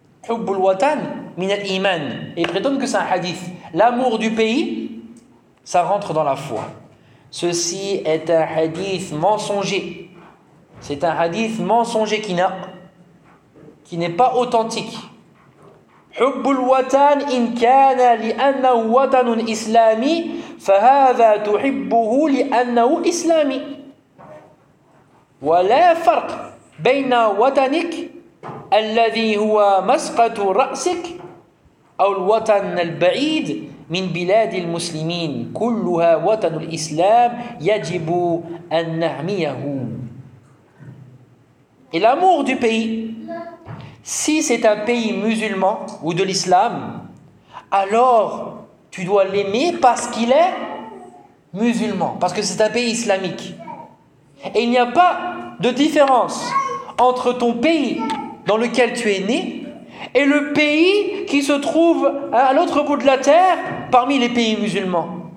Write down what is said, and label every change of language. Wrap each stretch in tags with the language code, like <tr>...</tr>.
<ar>Hubbul watan min al-iman.</ar> <fr>Et ils prétendent que c'est un hadith. L'amour du pays, ça rentre dans la foi. Ceci est un hadith mensonger. C'est un hadith mensonger qui n'est pas authentique.</fr> <ar>حب الوطن إن كان لأنه وطن إسلامي فهذا تحبه لأنه إسلامي ولا فرق بين وطنك الذي هو مسقط رأسك أو الوطن البعيد من بلاد المسلمين كلها وطن الإسلام يجب أن نحميه.</ar> <fr>Et l'amour du pays. Si c'est un pays musulman ou de l'islam, alors tu dois l'aimer parce qu'il est musulman, parce que c'est un pays islamique. Et il n'y a pas de différence entre ton pays dans lequel tu es né et le pays qui se trouve à l'autre bout de la terre parmi les pays musulmans.</fr>